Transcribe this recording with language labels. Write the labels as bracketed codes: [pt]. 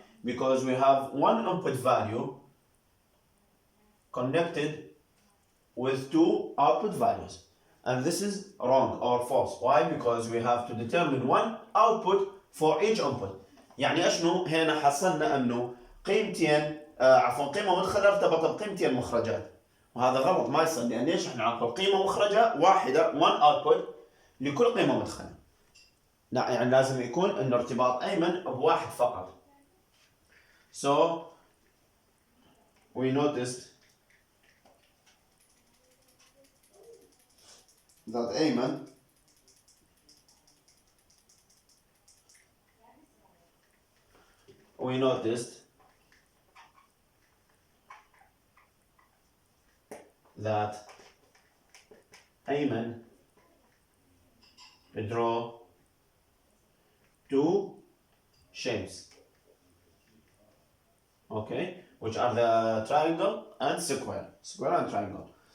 [en] Because we have one input value connected with 2 output values, and this is wrong or false. Why? Because we have to determine one output for each input. [ar] يعني اشنو هنا حصلنا انه قيمتين قيمه مدخله ارتبطت بقيمتين مخرجات، وهذا غلط ما يصير. لان ليش احنا نعطي قيمه مخرجه واحده one output لكل قيمه مدخله؟ لا، يعني لازم يكون ان ارتباط ايمن بواحد فقط. [en] So we noticed that Ayman we noticed that Ayman draw two shapes, okay, which are the triangle and square and triangle.